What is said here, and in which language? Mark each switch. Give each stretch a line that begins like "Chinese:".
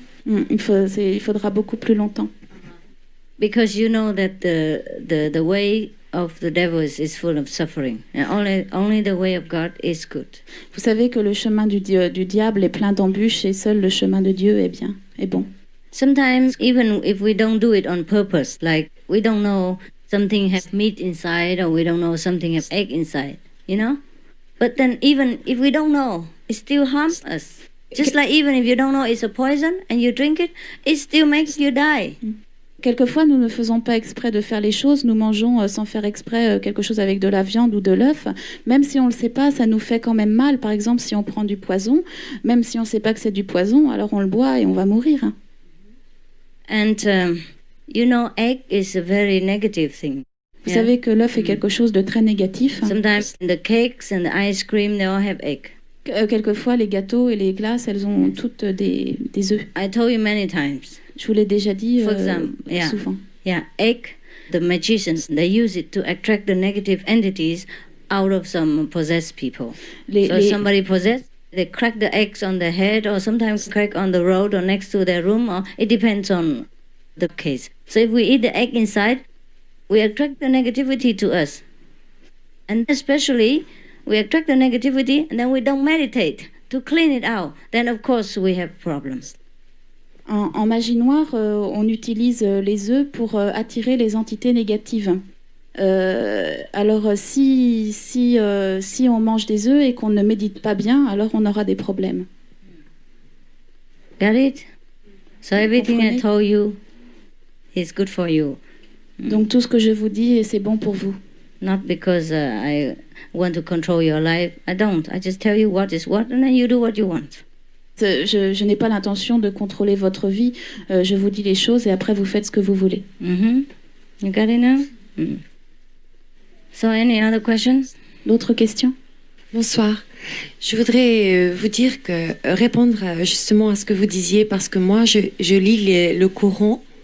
French: Il faudra beaucoup plus longtemps.
English: Because you know that the way of the devil is full of suffering, and only the way of God is good.
French: Vous savez que le chemin du diable est plein d'embûches et seul le chemin de Dieu est bon.
English: Sometimes, even if we don't do it on purpose, like we don't know something has meat inside or we don't know something has egg inside, you know? But then even if we don't know, it still harms us. Just like even if you don't know it's a poison and you drink it, it still makes you die.
French: Quelquefois, nous ne faisons pas exprès de faire les choses. Nous mangeons sans faire exprès quelque chose avec de la viande ou de l'œuf. Même si on ne le sait pas, ça nous fait quand même mal. Par exemple, si on prend du poison, même si on ne sait pas que c'est du poison, alors on le boit et on va mourir.
English: And you know, egg is a very negative thing.
French: Vous savez que l'œuf est quelque chose de très négatif.
English: Sometimes the cakes and the ice cream, they all have egg.
French: Quelquefois, les gâteaux et les glaces, elles ont toutes des œufs.
English: I told you many times.
French: Je vous l'ai déjà dit
English: For example,
French: souvent.
English: Yeah, egg, the magicians, they use it to attract the negative entities out of some possessed people. Somebody possessed, they crack the eggs on their head or sometimes crack on the road or next to their room, or it depends on the case. So if we eat the egg inside, we attract the negativity to us. And especially, we attract the negativity and then we don't meditate to clean it out. Then of course we have problems.
French: En magie noire, on utilise les œufs pour attirer les entités négatives. Alors si on mange des œufs et qu'on ne médite pas bien, alors on aura des problèmes.
English: Got it? So everything I told you is good for you.
French: Donc tout ce que je vous dis, c'est bon pour vous.
English: Not because I want to control your life. I don't. I just tell you what is what and then you do what you want.
French: Je n'ai pas l'intention de contrôler votre vie. Je vous dis les choses et après vous faites ce que vous voulez.
English: You got it now? So any other questions?
French: D'autres questions? Bonsoir. Je voudrais vous dire que répondre justement à ce que vous disiez parce que moi je lis le Coran.